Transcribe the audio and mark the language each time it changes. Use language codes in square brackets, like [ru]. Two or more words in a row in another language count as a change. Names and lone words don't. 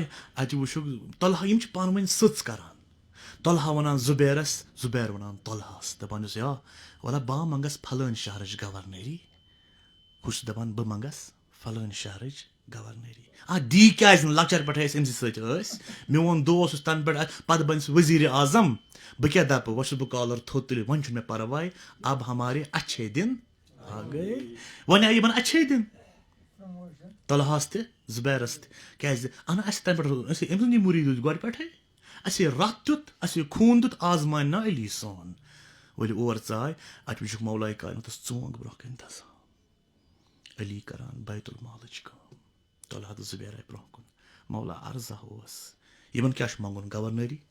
[ks] اَتہِ وٕچھُکھ طلحہ یِم چھِ پانہٕ ؤنۍ سٕژ کران طلحہ وَنان زُبیرس زُبیر وَنان طلحس دَپان چھُس یا وَلہ بہٕ منٛگس فلٲنۍ شہرٕچ گورنری ہُہ چھُ دَپان بہٕ منٛگس فلٲنۍ شہرٕچ گورنری دی کیازِ نہٕ لۄکچار پٮ۪ٹھے أسۍ أمسٕے سۭتۍ ٲسۍ میون دوس یُس تَنہٕ پٮ۪ٹھ پتہٕ بَنہِ سُہ ؤزیٖرِ اعظم بہٕ کیٛاہ دَپہٕ وۄنۍ چھُس بہٕ کالر تھوٚد تُلِتھ وۄنۍ چھُنہٕ مےٚ پرواے [ur] اب ہمارے اچھے دِن آ گٔے [ks] وۄنۍ آیہِ یِمن [ur] اچھے دِن [ks] طلحس تہِ زُبیرس تہِ کیازِ اہن اَسہِ تَنہٕ پٮ۪ٹھ أسۍ أمۍ سُنٛدی مُریٖد روٗدۍ گۄڈٕ پٮ۪ٹھے اَسے رَتھ دیُت اَسے خوٗن دیُت آزمانہِ نا علی سون ؤلِو اور ژاے اَتہِ وٕچھُکھ مولایہِ کایناتَس ژونٛگ برونٛہہ کَنہِ دَزان علی کران بیت المالٕچ کٲم طلحہ تہٕ زُبیر آیہِ برونٛہہ کُن مولا عرضہ اوس یِمن کیٛاہ چھُ منٛگُن گورنری